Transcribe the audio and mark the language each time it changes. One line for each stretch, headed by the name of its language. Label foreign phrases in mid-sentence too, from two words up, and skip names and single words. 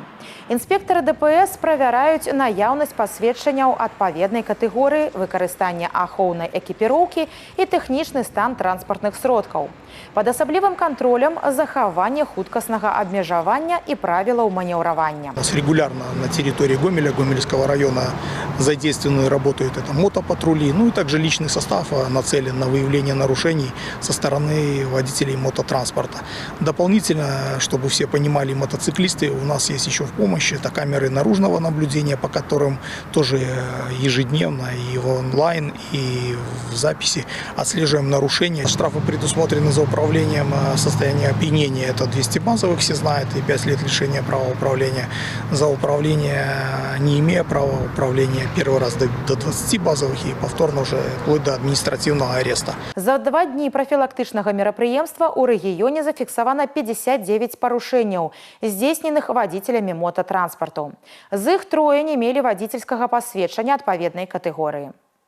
Belarusian: Інспектары ДПС правяраюць наяўнасць пасведчанняў адпаведнай катэгорыі, выкарыстання ахоўнай экіпіроўкі і тэхнічны стан транспартных сродкаў. Пад асаблівым кантролем захаванне хуткаснага абмежавання і правілаў манеўравання.
Russian: У нас регулярно на территории Гомеля, Гомельского района задействованы, работают это мотопатрули, ну и также личный состав нацелен на выявление нарушений со стороны водителей мототранспорта. Дополнительно, чтобы все понимали, мотоциклисты, у нас есть еще в помощи, это камеры наружного наблюдения, по которым тоже ежедневно и в онлайн, и в записи отслеживаем нарушения. Штрафы предусмотрены за управлением состояния опьянения, это 200 базовых, все знают, и 5 лет лишения права управления. За управление, не имея права управления, первый раз до 20 базовых и повторно уже вплоть до административного ареста.
Belarusian: За 2 дні профілактычнага мерапрыемства ў рэгіёне зафіксавана 59 парушэнняў, здзейсненых вадзіцелямі мототранспарту. З іх 3 не мелі вадзіцельскага пасведчання адпаведнай катэгорыі.